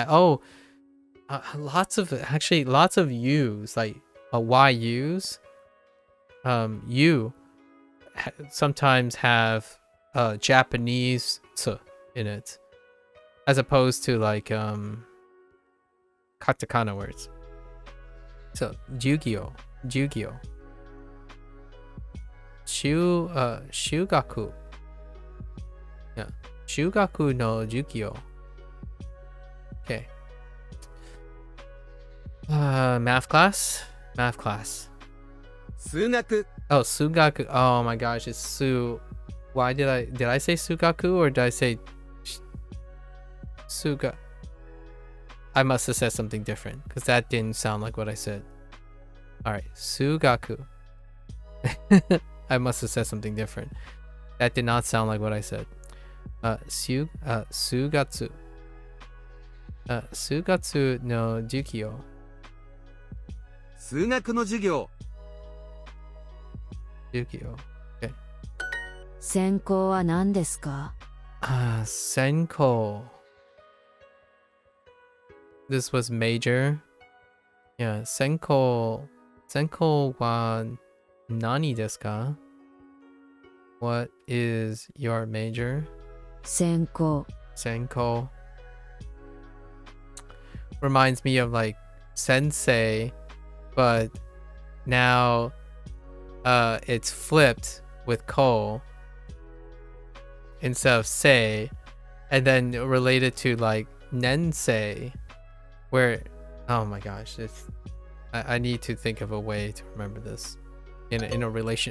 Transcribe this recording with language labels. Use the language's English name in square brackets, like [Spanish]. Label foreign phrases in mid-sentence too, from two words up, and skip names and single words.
[English] Oh, lots of U's, like YU's. U sometimes have Japanese t in it, as opposed to like katakana words. [Japanese] So Jugyo. Shugaku. Yeah. Shugaku no Jukyo. [English] Okay. Math class. [Japanese] 数学 [English] Oh, Sugaku. Oh my gosh, it's Su. Why did I say Sugaku or did I say Suga? I must have said something different because that didn't sound like what I said. All right, Sugaku. I must have said something different. That did not sound like what I said. [Japanese] Sugatsu. Sugatsu no Jukyo. 数学の授業 Jukyo. Okay. 専攻は何ですか？ [English] Senko. This was major. Yeah, [Japanese] 専攻は何ですか? [English] What is your major? [Japanese] 専攻 Senko. [English] Reminds me of like sensei, but now it's flipped with ko instead of sei, and then related to like nensei, where oh my gosh, I need to think of a way to remember this in a relation.